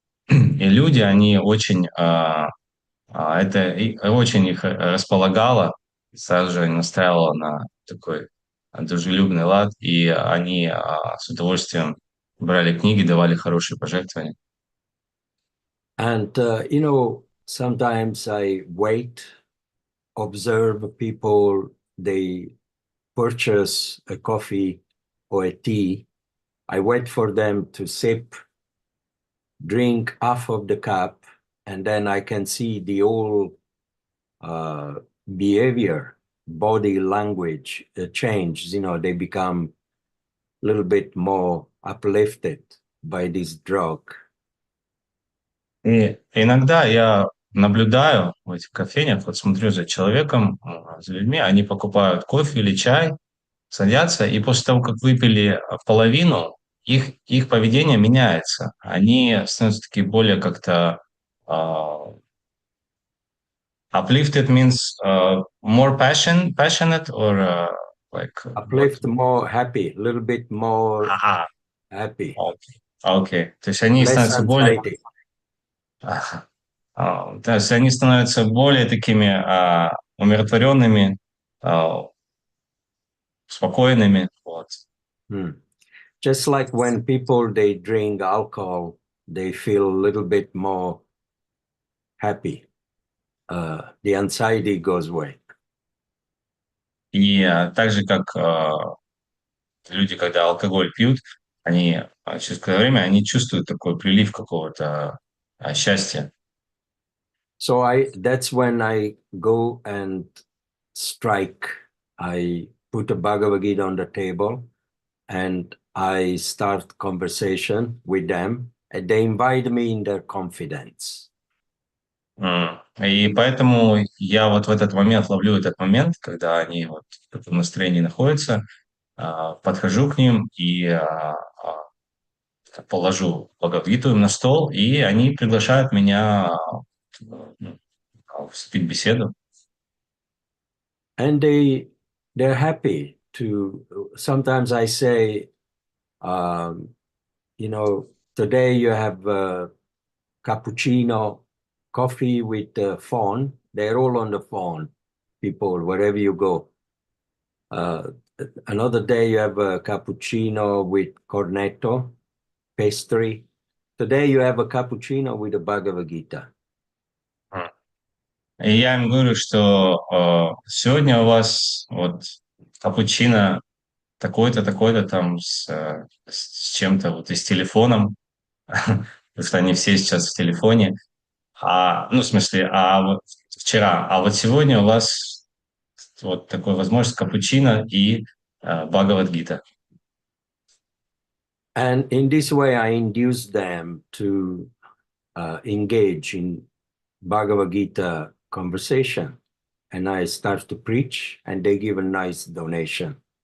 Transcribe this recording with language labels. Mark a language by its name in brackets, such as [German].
[Russian] И люди, они очень... это очень их располагало, сразу же настраивало на такой дружелюбный лад, и они с удовольствием брали книги, давали хорошие пожертвования. [English] And, you know, sometimes I wait, observe people, they purchase a coffee or a tea. I wait for them to sip, drink half of the cup, and then I can see the whole behavior, body language change. You know, they become a little bit more uplifted by this drug. [Russian] И иногда я наблюдаю в этих кофейнях, вот смотрю за человеком, за людьми, они покупают кофе или чай, садятся, и после того, как выпили половину, их поведение меняется. Они становятся такие более как-то [English] uplifted means more passionate or like Uplift, more happy, a little bit more happy. [Russian] Окей. То есть они [English] Less [Russian] становятся более... [English] anxiety. [Russian] То есть они становятся более такими умиротворенными, спокойными. Вот. [English] Just like when people, they drink alcohol, they feel a little bit more happy. The anxiety goes away. [Russian] И так же, как люди, когда алкоголь пьют, они через какое-то время они чувствуют такой прилив какого-то счастья. [English] So that's when I go and strike. I put a Bhagavad Gita on the table and I start conversation with them, and they invite me in their confidence. [Russian] И поэтому я вот в этот момент ловлю этот момент, когда они вот в таком настроении находятся, подхожу к ним и положу Бхагавад-гиту им на стол, и они приглашают меня вступить в беседу. [English] And they're happy to. Sometimes I say, you know, today you have cappuccino, coffee with the phone. They're all on the phone, people, wherever you go. Another day you have a cappuccino with cornetto, pastry. Today you have a cappuccino with a Bhagavad Gita. [Russian] И я им говорю, что сегодня у вас вот капучино такой-то, такой-то там с чем-то вот и с телефоном, потому что они все сейчас в телефоне. Ну, в смысле, вот вчера, а вот сегодня у вас вот такой возможность капучино и Бхагавад-гита. [English] And in this way, I induce them to engage in Bhagavad Gita conversation. And I start to preach, and they give a nice donation.